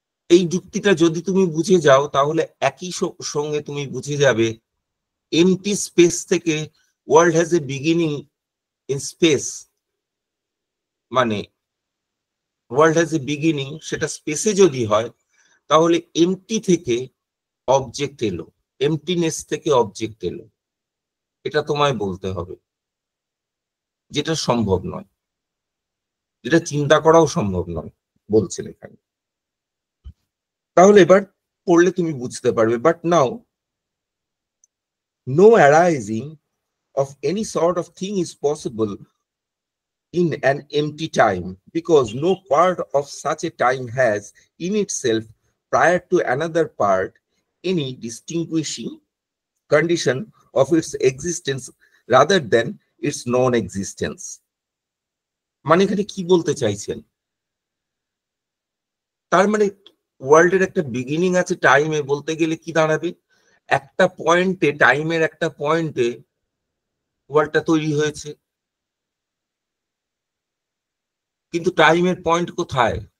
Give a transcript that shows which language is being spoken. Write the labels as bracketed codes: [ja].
[bn] এই যুক্তিটা যদি তুমি বুঝে যাও তাহলে একই সঙ্গে তুমি বুঝে যাবে এমটি স্পেস থেকে [en] world has a beginning in space, [bn] মানে ওয়ার্ল্ড হ্যাজ এ বিগিনিং সেটা স্পেসে যদি হয় তাহলে এমটি থেকে অবজেক্ট এলো, এমটিনেস থেকে অবজেক্ট এলো, এটা তোমায় বলতে হবে, যেটা সম্ভব নয়, যেটা চিন্তা করাও সম্ভব নয় বলছেন এখানে। তাহলে এবার পড়লে তুমি বুঝতে পারবে। [en] But now no arising of any sort of thing is possible in an empty time, because no part of such a time has in itself prior to another part any distinguishing condition of its existence rather than its non-existence. [bn] মানে এখানে কি বলতে চাইছেন? তার মানে ওয়ার্ল্ডের একটা beginning আছে টাইমে, বলতে গেলে কি দাঁড়াবে? একটা পয়েন্টে, টাইমের একটা পয়েন্টে ওয়ার্ল্ডটা তৈরি হয়েছে, কিন্তু টাইমের পয়েন্ট কোথায়?